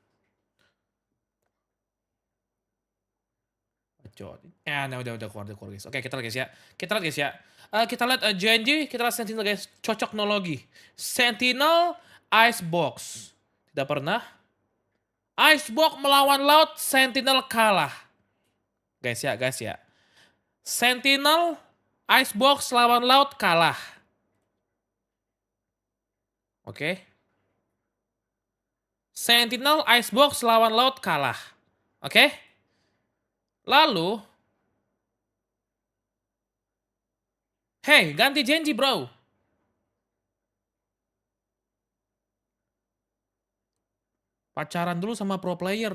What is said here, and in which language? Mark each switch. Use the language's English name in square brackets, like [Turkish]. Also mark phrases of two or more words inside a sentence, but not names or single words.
[Indonesian] Nah udah keluar guys. Oke kita lihat guys ya. Kita lihat Genji, kita lihat Sentinel guys. Cocoknologi. Sentinel Icebox. Tidak pernah. Icebox melawan Loud, Sentinel kalah. Guys ya. Sentinel Icebox lawan Loud kalah. Oke. Sentinel Icebox lawan Loud kalah. Oke? Lalu hey, ganti Genji, bro. Pacaran dulu sama [English] pro player.